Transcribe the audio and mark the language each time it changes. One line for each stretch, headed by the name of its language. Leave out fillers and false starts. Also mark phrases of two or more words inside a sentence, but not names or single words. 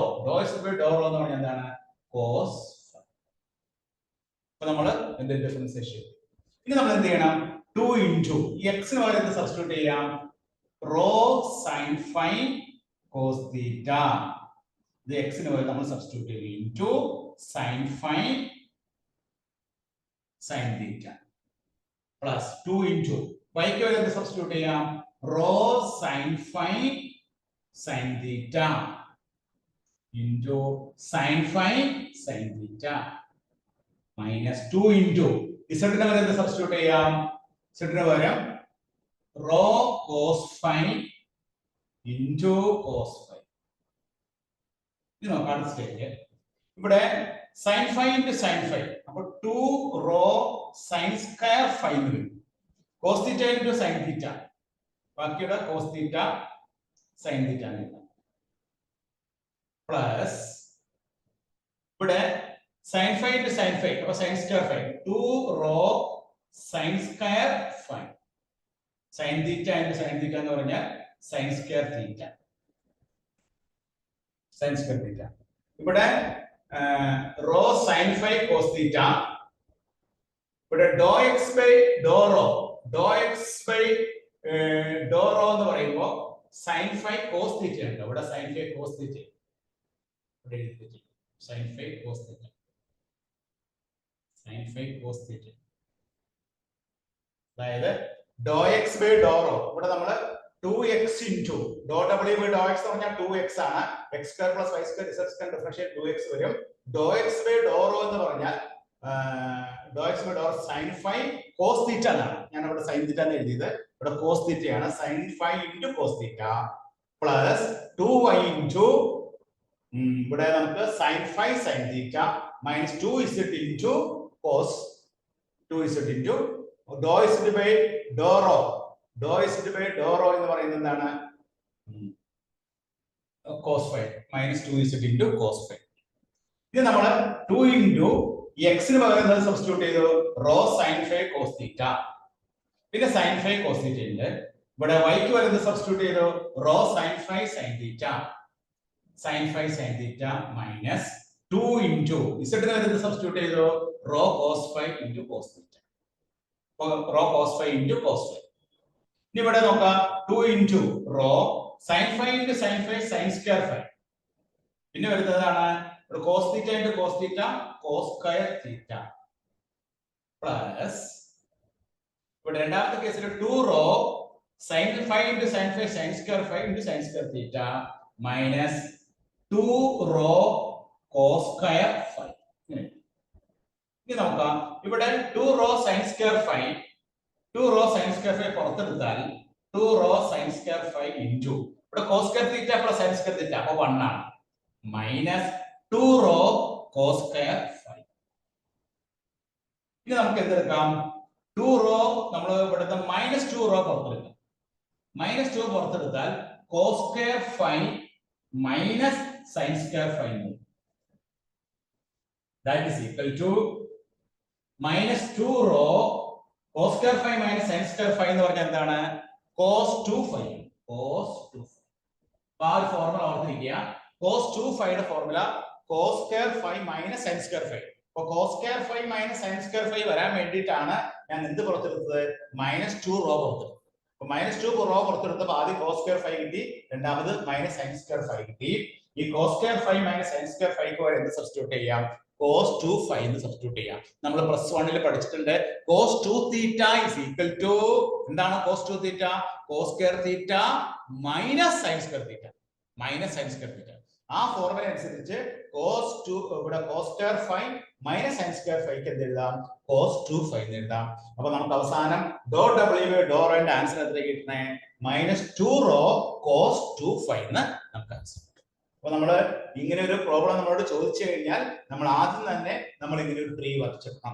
English: dou z by dou rho
Malayalam: എന്ന് പറഞ്ഞാൽ എന്താണ്? cos. അപ്പോൾ നമ്മൾ എന്ത് ഡിഫറൻഷിയേഷൻ? ഇനി നമ്മൾ എന്ത് ചെയ്യണം?
English: 2 into x
Malayalam: ന് പകരം സബ്സ്റ്റിറ്റ്യൂട്ട് ചെയ്യാം.
English: റോ sin phi cos theta.
Malayalam: ഇത് x ന് പകരം നമ്മൾ സബ്സ്റ്റിറ്റ്യൂട്ട് ചെയ്യും
English: into sin phi sin theta plus 2 into y
Malayalam: ക്ക് പകരം സബ്സ്റ്റിറ്റ്യൂട്ട് ചെയ്യാം.
English: റോ sin phi sin theta into sin phi sin theta minus 2 into z
Malayalam: ന് പകരം സബ്സ്റ്റിറ്റ്യൂട്ട് ചെയ്യാം.
English: z
Malayalam: ന് പകരം
English: റോ cos phi into cos phi.
Malayalam: ഇത് നോക്കാം അടുത്ത സ്റ്റേജ്. ഇവിടെ
English: sin phi into sin phi. അപ്പോൾ 2 rho sin square phi
Malayalam: എന്ന് വരും.
English: cos theta into sin theta. ബാക്കിയുടെ cos theta sin theta ആണ്. പ്ലസ് ഇവിടെ sin phi into sin phi. അപ്പോൾ sin square phi. 2 rho sin square phi. sin theta into sin theta
Malayalam: എന്ന് പറഞ്ഞാൽ
English: sin square theta. sin square theta. ഇവിടെ റോ sin phi cos theta. ഇവിടെ dou x by dou rho. dou x by dou rho
Malayalam: എന്ന് പറയുമ്പോൾ
English: sin phi cos theta ഉണ്ട്. ഇവിടെ sin phi cos theta. ഇവിടെ എഴുതിയിട്ടുണ്ട് sin phi cos theta. sin phi cos theta. അതായത് dou x by dou rho.
Malayalam: ഇവിടെ നമ്മൾ
English: 2x into dou w by dou x
Malayalam: എന്ന് പറഞ്ഞാൽ
English: 2x ആണ്. x square plus y square z square ഡിഫറൻഷിയേറ്റ് 2x വരും. dou x by dou rho
Malayalam: എന്ന് പറഞ്ഞാൽ
English: dou x by dou sin phi cos theta എന്നാണ്.
Malayalam: ഞാൻ അവിടെ
English: sin theta
Malayalam: എന്ന് എഴുതിയത്, ഇവിടെ
English: cos theta ആണ്. sin phi into cos theta plus 2y into
Malayalam: ഇവിടെ നമുക്ക്
English: sin phi sin theta minus 2z into cos 2z into dou z by dou rho. dou z by dou rho
Malayalam: എന്ന് പറയുന്നത് എന്താണ്?
English: cos phi minus 2z into cos phi.
Malayalam: ഇത് നമ്മൾ
English: 2 into x
Malayalam: ന് പകരം എന്ത് സബ്സ്റ്റിറ്റ്യൂട്ട് ചെയ്തു?
English: rho sin phi cos theta. പിന്നെ sin phi cos theta ഉണ്ട്.
Malayalam: ഇവിടെ y ക്ക് പകരം എന്ത് സബ്സ്റ്റിറ്റ്യൂട്ട് ചെയ്തു?
English: rho sin phi sin theta. sin phi sin theta minus 2 into z
Malayalam: ന് പകരം എന്ത് സബ്സ്റ്റിറ്റ്യൂട്ട് ചെയ്തു?
English: rho cos phi into cos theta. rho cos phi into cos phi.
Malayalam: ഇനി ഇവിടെ നോക്കാം
English: 2 into rho sin phi into sin phi sin square phi.
Malayalam: പിന്നെ വരുന്നതാണ്
English: cos theta into cos theta cos square theta plus
Malayalam: ഇവിടെ രണ്ടാമത്തെ കേസിൽ
English: 2 rho sin phi into sin phi sin square phi into sin square theta minus 2 rho cos square phi.
Malayalam: ഇനി നോക്കാം ഇവിടെ
English: 2 rho sin square phi 2 rho sin square phi പുറത്തെടുത്താൽ 2 rho sin square phi into ഇവിടെ cos square theta plus sin square theta
Malayalam: അപ്പോൾ 1 ആണ്
English: minus 2 rho cos square phi.
Malayalam: ഇനി നമുക്ക് എന്തെടുക്കാം? 2 rho നമ്മൾ ഇവിടുത്തെ
English: minus 2 rho
Malayalam: പുറത്തെടുക്കാം.
English: minus 2 പുറത്തെടുത്താൽ cos square phi minus sin square phi. That is equal to minus 2 rho cos square phi minus sin square phi
Malayalam: എന്ന് പറഞ്ഞാൽ എന്താണ്?
English: cos 2 phi. cos 2 phi.
Malayalam: ആ ഒരു ഫോർമുല ഓർത്തിരിക്കുക.
English: cos 2 phi യുടെ ഫോർമുല cos square phi minus sin square phi.
Malayalam: അപ്പോൾ
English: cos square phi minus sin square phi
Malayalam: വരാൻ വേണ്ടിയിട്ടാണ് ഞാൻ എന്ത് പുറത്തെടുത്തത്?
English: minus 2 rho
Malayalam: പുറത്തെടുത്തത്. അപ്പോൾ
English: minus 2 rho
Malayalam: പുറത്തെടുത്തപ്പോൾ ആദ്യം
English: cos square phi
Malayalam: കിട്ടി, രണ്ടാമത്
English: minus sin square phi കിട്ടി. ഈ cos square phi minus sin square phi
Malayalam: ക്ക് എന്ത് സബ്സ്റ്റിറ്റ്യൂട്ട് ചെയ്യാം?
English: cos 2 phi
Malayalam: എന്ന് സബ്സ്റ്റിറ്റ്യൂട്ട് ചെയ്യാം. നമ്മൾ +1 പഠിച്ചിട്ടുണ്ട്
English: cos 2 theta is equal to
Malayalam: എന്താണ്?
English: cos 2 theta cos square theta minus sin square theta minus sin square theta.
Malayalam: ആ ഫോർമുല അനുസരിച്ച്
English: cos 2 ഇവിടെ cos square phi minus sin square phi
Malayalam: ക്ക് എന്ത് എഴുതാം?
English: cos 2 phi
Malayalam: എന്ന് എഴുതാം. അപ്പോൾ നമുക്ക് അവസാനം
English: dou w by dou rho
Malayalam: ന്റെ ആൻസർ എത്ര കിട്ടണേ?
English: minus 2 rho cos 2 phi
Malayalam: എന്ന് നമുക്ക് ആൻസർ. അപ്പോൾ നമ്മൾ ഇങ്ങനെ ഒരു പ്രോബ്ലം നമ്മളോട് ചോദിച്ചു കഴിഞ്ഞാൽ നമ്മൾ ആദ്യം തന്നെ നമ്മൾ ഇങ്ങനെ ഒരു ട്രീ വരച്ചെടുക്കണം.